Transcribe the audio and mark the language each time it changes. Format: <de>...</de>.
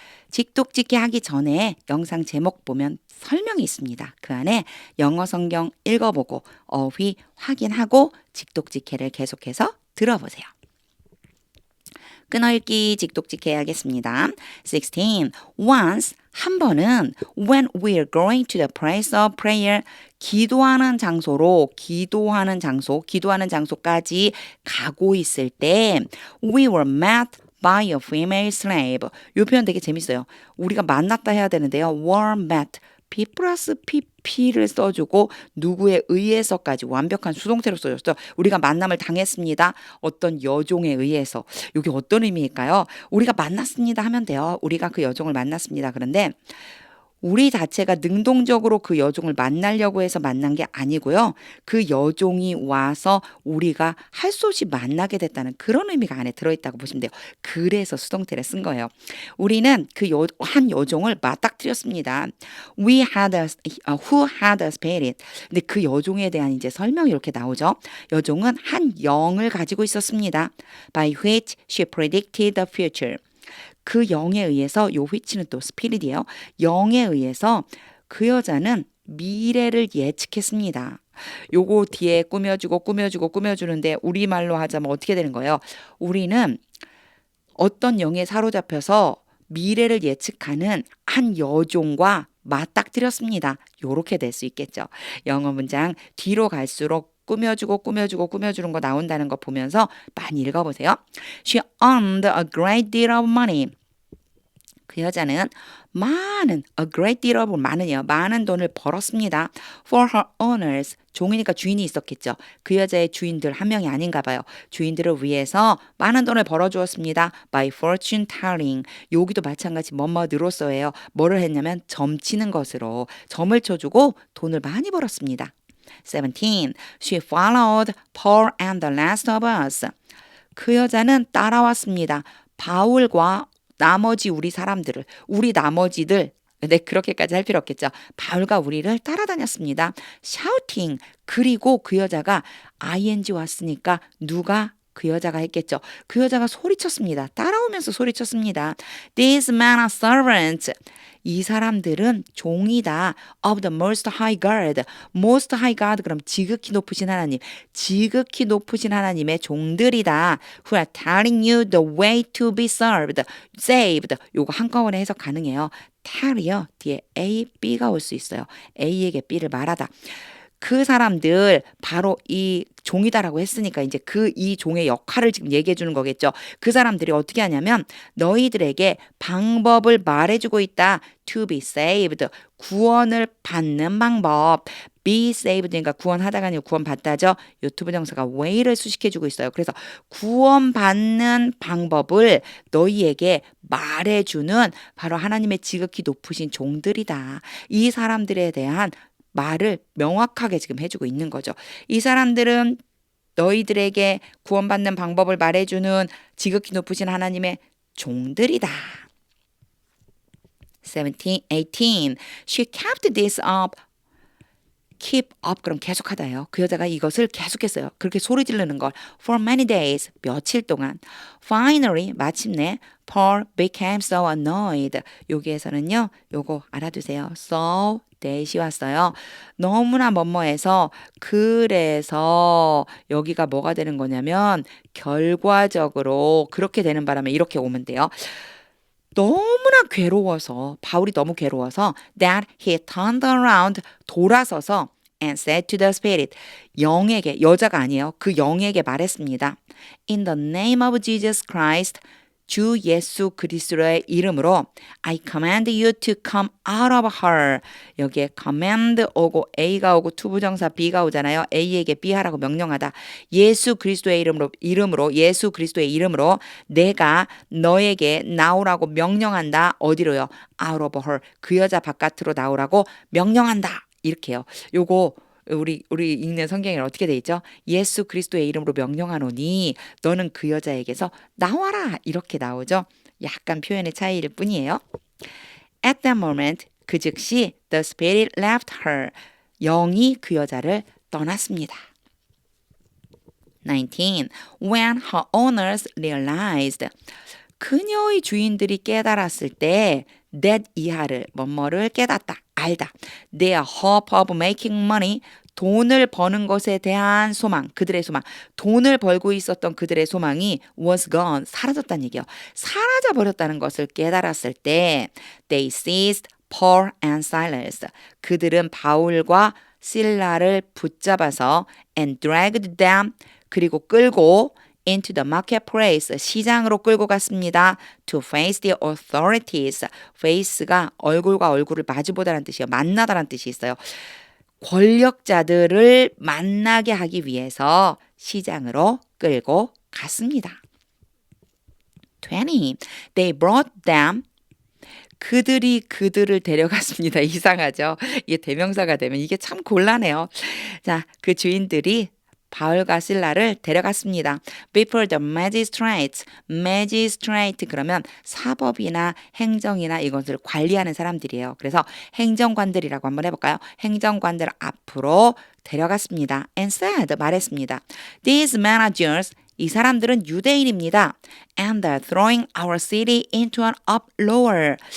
<ko>직독직해 하기 전에 영상 제목 보면 설명이 있습니다. 그 안에 영어 성경 읽어보고 어휘 확인하고 직독직해를 계속해서 들어보세요. 끊어읽기 직독직해 하겠습니다. 16.</ko> <en>Once 한 번은 when we are going to the place of prayer</en> <ko>기도하는 장소로 기도하는 장소까지 가고 있을 때</ko> <en>we were met by a female slave.</en> <ko>이 표현 되게 재밌어요. 우리가 만났다 해야 되는데요. were met B 플러스 PP를 써주고 누구에 의해서까지 완벽한 수동태로 써줬어요. 우리가 만남을 당했습니다. 어떤 여종에 의해서. 이게 어떤 의미일까요? 우리가 만났습니다 하면 돼요. 우리가 그 여종을 만났습니다. 그런데 우리 자체가 능동적으로 그 여종을 만나려고 해서 만난 게 아니고요. 그 여종이 와서 우리가 할 수 없이 만나게 됐다는 그런 의미가 안에 들어있다고 보시면 돼요. 그래서 수동태를 쓴 거예요. 우리는 그 한 여종을 맞닥뜨렸습니다.</ko> <en>We had who had a spirit.</en> <ko>근데 그 여종에 대한 이제 설명이 이렇게 나오죠. 여종은 한 영을 가지고 있었습니다.</ko> <en>By which she predicted the future.</en> <ko>그 영에 의해서 요 which는 또 스피릿이에요. 영에 의해서 그 여자는 미래를 예측했습니다. 요거 뒤에 꾸며주는데 우리말로 하자면 어떻게 되는 거예요? 우리는 어떤 영에 사로잡혀서 미래를 예측하는 한 여종과 맞닥뜨렸습니다. 요렇게 될 수 있겠죠. 영어 문장 뒤로 갈수록 꾸며주는 거 나온다는 거 보면서 많이 읽어보세요.</ko> <en>She earned a great deal of money.</en> <ko>그 여자는</ko> <en>a great deal of</en> <ko>많은 돈을 벌었습니다.</ko> <en>For her owners,</en> <ko>종이니까 주인이 있었겠죠. 그 여자의 주인들 한 명이 아닌가 봐요. 주인들을 위해서 많은 돈을 벌어주었습니다.</ko> <en>By fortune telling.</en> <ko>여기도 마찬가지 뭐뭐으로써예요. 뭐를 했냐면 점치는 것으로 점을 쳐주고 돈을 많이 벌었습니다. 17.</ko> <en>She followed Paul and the rest of us.</en> <ko>그 여자는 따라왔습니다. 바울과 나머지 우리 나머지들 네, 그렇게까지 할 필요 없겠죠. 바울과 우리를 따라다녔습니다.</ko> <en>shouting.</en> <ko>그리고 그 여자가 ing 왔으니까 누가 그 여자가 했겠죠. 그 여자가 소리쳤습니다. 따라오면서 소리쳤습니다.</ko> <en>These men are servants.</en> <ko>이 사람들은 종이다.</ko> <en>Of the most high God. Most high God</en> <ko>그럼 지극히 높으신 하나님. 지극히 높으신 하나님의 종들이다.</ko> <en>Who are telling you the way to be saved.</en> <ko>요거 한꺼번에 해석 가능해요. tell이요. 뒤에 A, B가 올 수 있어요. A에게 B를 말하다. 그 사람들 바로 이 종이다라고 했으니까 이제 이 종의 역할을 지금 얘기해 주는 거겠죠. 그 사람들이 어떻게 하냐면 너희들에게 방법을 말해주고 있다.</ko> <en>To be saved.</en> <ko>구원을 받는 방법.</ko> <en>Be saved.</en> <ko>그러니까 구원하다가 아니고 구원받다죠. 유튜브 정사가 way를 수식해주고 있어요. 그래서 구원받는 방법을 너희에게 말해주는 바로 하나님의 지극히 높으신 종들이다. 이 사람들에 대한 말을 명확하게 지금 해주고 있는 거죠. 이 사람들은 너희들에게 구원받는 방법을 말해주는 지극히 높으신 하나님의 종들이다.</ko> <en>17, 18. She kept this up.</en> <ko>keep up 그럼 계속하다예요. 그 여자가 이것을 계속했어요. 그렇게 소리 지르는 걸</ko> <en>for many days</en> <ko>며칠 동안.</ko> <en>Finally 마침내 Paul became so annoyed.</en> <ko>여기에서는요. 요거 알아두세요. so that이 왔어요. 너무나 뭐뭐해서 그래서 여기가 뭐가 되는 거냐면 결과적으로 그렇게 되는 바람에 이렇게 오면 돼요. 너무나 괴로워서 바울이 너무 괴로워서</ko> <en>that he turned around</en> <ko>돌아서서</ko> <en>and said to the spirit</en> <ko>영에게 여자가 아니에요. 그 영에게 말했습니다.</ko> <en>In the name of Jesus Christ</en> <ko>주 예수 그리스도의 이름으로</ko> <en>I command you to come out of her.</en> <ko>여기에 command 오고 A가 오고 투부정사 B가 오잖아요. A에게 B 하라고 명령하다. 예수 그리스도의 이름으로 예수 그리스도의 이름으로 내가 너에게 나오라고 명령한다. 어디로요?</ko> <en>out of her.</en> <ko>그 여자 바깥으로 나오라고 명령한다. 이렇게요. 요거 우리 읽는 성경에는 어떻게 돼 있죠? 예수 그리스도의 이름으로 명령하노니 너는 그 여자에게서 나와라 이렇게 나오죠. 약간 표현의 차이일 뿐이에요.</ko> <en>At that moment,</en> <ko>그 즉시</ko> <en>the spirit left her.</en> <ko>영이 그 여자를 떠났습니다. 19.</ko> <en>When her owners realized.</en> <ko>그녀의 주인들이 깨달았을 때 that 이하를 뭐뭐를 깨닫다, 알다.</ko> <en>Their hope of making money.</en> <ko>돈을 버는 것에 대한 소망, 그들의 소망, 돈을 벌고 있었던 그들의 소망이</ko> <en>was gone,</en> <ko>사라졌다는 얘기예요. 사라져 버렸다는 것을 깨달았을 때</ko> <en>they seized Paul and Silas.</en> <ko>그들은 바울과 실라를 붙잡아서</ko> <en>and dragged them,</en> <ko>그리고 끌고</ko> <en>into the marketplace,</en> <ko>시장으로 끌고 갔습니다.</ko> <en>To face the authorities.</en> <ko>face가 얼굴과 얼굴을 마주보다라는 뜻이에요. 만나다라는 뜻이 있어요. 권력자들을 만나게 하기 위해서 시장으로 끌고 갔습니다.</ko> <en>20. They brought them.</en> <ko>그들이 그들을 데려갔습니다. 이상하죠? 이게 대명사가 되면 이게 참 곤란해요. 자, 그 주인들이 바울과 실라를 데려갔습니다.</ko> <en>Before the magistrates.</en> <ko>magistrate 그러면 사법이나 행정이나 이것을 관리하는 사람들이에요. 그래서 행정관들이라고 한번 해볼까요? 행정관들 앞으로 데려갔습니다.</ko> <en>And said,</en> <ko>말했습니다.</ko> <en>These managers,</en> <ko>이 사람들은 유대인입니다.</ko> <en>And they're throwing our city into an uproar.</en>